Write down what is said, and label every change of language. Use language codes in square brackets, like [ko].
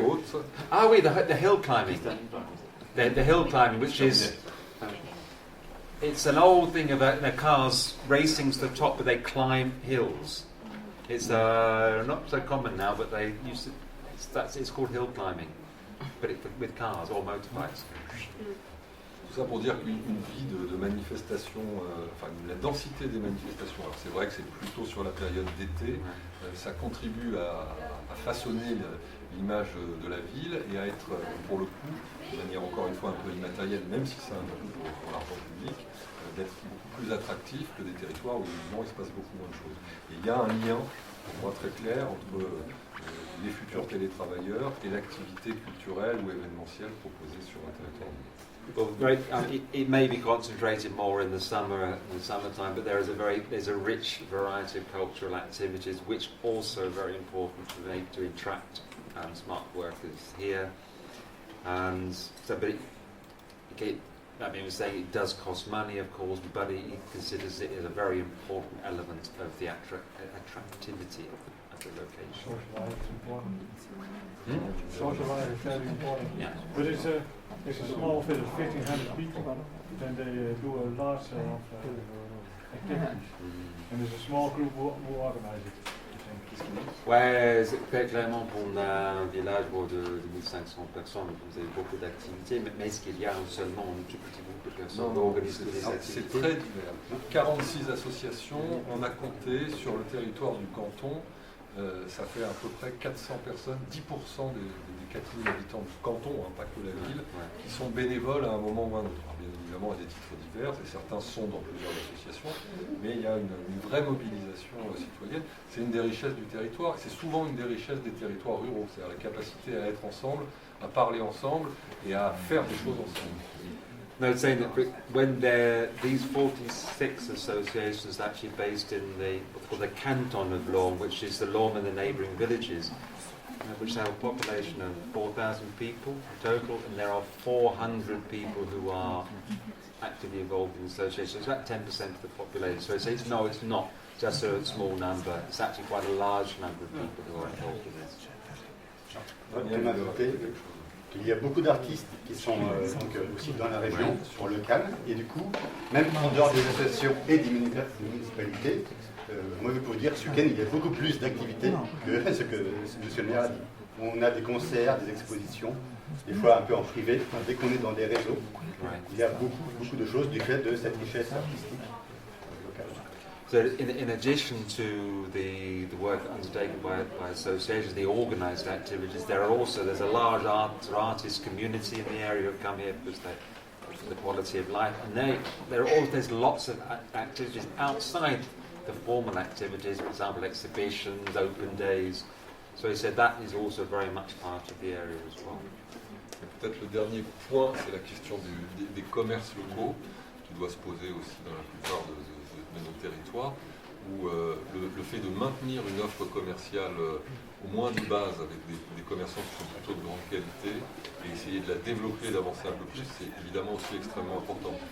[en] The hill climbing. The hill climbing, which is it's an old thing about cars racing to the top, but they climb hills. It's not so common now, but they used to. It's called hill climbing, but with cars or motorbikes. [fr] Tout ça pour dire qu'une vie de manifestations, la densité des manifestations, alors c'est vrai que c'est plutôt sur la période d'été, ça contribue à façonner l'image de la ville et à être, pour le coup, de manière encore une fois un peu immatérielle, même si c'est un peu pour l'argent public, d'être beaucoup plus attractif que des territoires où évidemment il se passe beaucoup moins de choses. Et il y a un lien, pour moi très clair, entre les futurs télétravailleurs et l'activité culturelle ou événementielle proposée sur un territoire. [en] Well, it may be concentrated more in the summertime, but there's a rich variety of cultural activities, which also very important to attract smart workers here. And so, but it does cost money, of course, but he considers it as a very important element of the attractivity of the location. Social life is important. Social life is very important. Yeah. But it's a small village, 1,500 people, and they do a lot of activities. And there's a small group who organize it. [fr] Ouais, c'est clairement pour un village de 1500 personnes, vous avez beaucoup d'activités, mais est-ce qu'il y a seulement un tout petit groupe de personnes qui organisent des activités? C'est très divers. 46 associations, on a compté sur le territoire du canton, ça fait à peu près 400 personnes, 10% des 4000 habitants du canton, pas que la ville, qui sont bénévoles à un moment ou à un autre. Alors, bien évidemment, à des titres divers, et certains sont dans plusieurs associations, mais il y a une vraie mobilisation citoyenne. C'est une des richesses du territoire, et c'est souvent une des richesses des territoires ruraux, c'est-à-dire la capacité à être ensemble, à parler ensemble, et à faire des choses ensemble. [en] No, it's saying that when these 46 associations are actually based in the canton of Lormes, which is the Lormes and the neighbouring villages, which have a population of 4,000 people in total, and there are 400 people who are actively involved in associations. It's about 10% of the population. So it's not just a small number. It's actually quite a large number of people who are involved in this. [fr] Il y a beaucoup d'artistes qui sont aussi dans la région, sur le local, et du coup, même en dehors des associations et des municipalités, moi je peux vous dire que ce week-end il y a beaucoup plus d'activités que ce que M. le maire a dit. On a des concerts, des expositions, des fois un peu en privé. Dès qu'on est dans des réseaux, il y a beaucoup de choses du fait de cette richesse artistique locale. [en] So in addition to the work undertaken by associations, the organised activities, there's a large artist community in the area who come here because the quality of life, and there's lots of activities outside the formal activities, for example exhibitions, open days. So he said that is also very much part of the area as well. [fr] Peut-être le dernier point, c'est la question des commerces locaux, qui doit se poser aussi dans la plupart de nos territoires, où le fait de maintenir une offre commerciale au moins de base avec des commerçants qui sont plutôt de grande qualité et essayer de la développer, d'avancer un peu plus, c'est évidemment aussi extrêmement important.